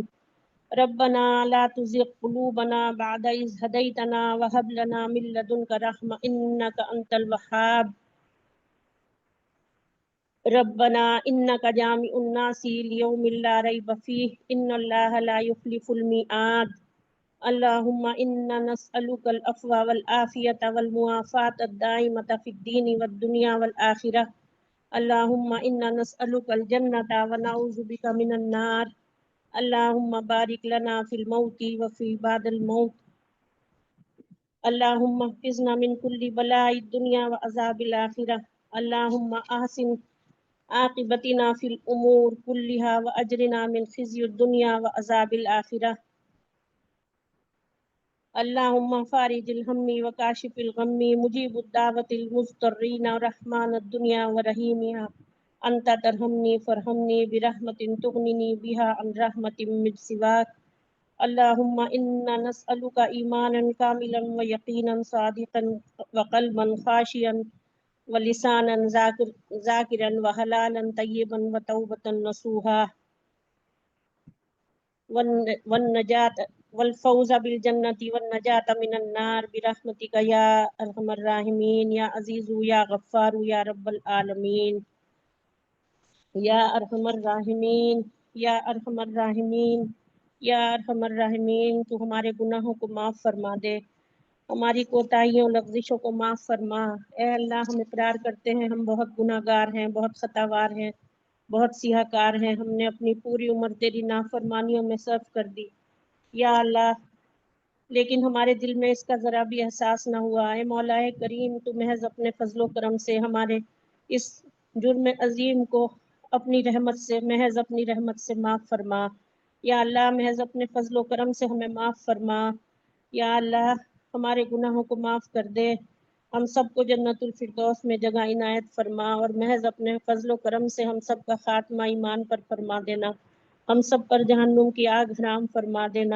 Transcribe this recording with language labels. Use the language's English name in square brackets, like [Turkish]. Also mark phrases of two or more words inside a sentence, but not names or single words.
[Arabic] ربنا لا تزغ قلوبنا بعد إذ هديتنا وهب لنا من لدنك رحمة إنك أنت الوهاب. ربنا إنك جامع الناس ليوم لا ريب فيه إن الله لا يخلف الميعاد. اللهم إنا نسألك العفو والعافية والمعافاة الدائمة في الدين والدنيا والآخرة. اللهم إنا نسألك الجنة ونعوذ بك من النار. اللهم بارك لنا في الموت وفي بعد الموت. اللهم احفظنا من كل بلاء الدنيا وعذاب الآخرة. اللهم أحسن عاقبتنا في الأمور كلها وأجرنا من خزي الدنيا وعذاب الآخرة. اللهم فارج الهم وكاشف الغم مجيب دعوة المضطرين رحمان الدنيا ورحيمها. أنت ترحمني فارحمني برحمة تغنيني بها عن رحمة من سواك. اللهم إنا نسألك إيمانا كاملا ويقينا صادقا وقلبا خاشعا ولسانا ذاكرا وحلالا طيبا وتوبة نصوحا والنجاة والفوز بالجنة والنجاة من النار برحمتك يا أرحم الراحمين يا عزيز يا غفار يا رب العالمين. يا أرحم الراحمين يا أرحم الراحمين يا أرحم الراحمين, [Urdu] تو ہمارے گناہوں کو معاف فرما دے، ہماری کوتاہیوں لغزشوں کو معاف فرما. اے اللہ، ہم اقرار کرتے ہیں ہم بہت گناہگار ہیں، بہت خطاوار ہیں، بہت سیاہکار ہیں. ہم نے اپنی پوری عمر تیری نافرمانیوں میں صرف کر دی یا اللہ، لیکن ہمارے دل میں اس کا ذرا بھی احساس نہ ہوا. اے مولا کریم، تو محض اپنے فضل و کرم سے ہمارے اس جرم عظیم کو اپنی رحمت سے، محض اپنی رحمت سے معاف فرما۔ یا اللہ محض اپنے فضل و کرم سے ہمیں معاف فرما۔ یا اللہ ہمارے گناہوں کو معاف کر دے، ہم سب کو جنت الفردوس میں جگہ عنایت فرما، اور محض اپنے فضل و کرم سے ہم سب کا خاتمہ ایمان پر فرما دینا، ہم سب پر جہنم کی آگ حرام فرما دینا۔